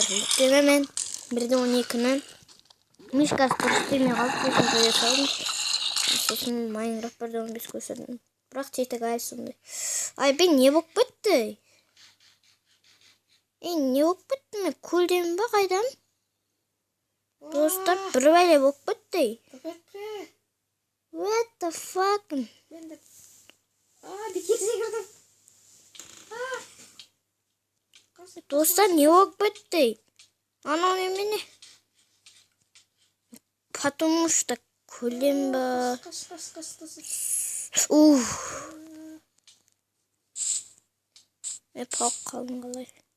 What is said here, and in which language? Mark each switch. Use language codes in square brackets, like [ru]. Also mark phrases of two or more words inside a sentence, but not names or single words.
[kk] Өйткені мен 1-12-ні мишкасы дұрыс істемей қалып сосын жоя салдым. Сосын Майнкрафт 1.15 көшірдім. Бірақ жетігі әлі сондай. Ай, мен не болып кетті? Не болып кетті? Мен көлдемін ба қайдан? Достар, бір бәле болып кетті. [en] What the fuck? [kk] Бекетіне кірдім. Достар, не болып кетті? Анау немене? [ru] Потому что [kk] көлдем ба? Пауық қалдым қалай?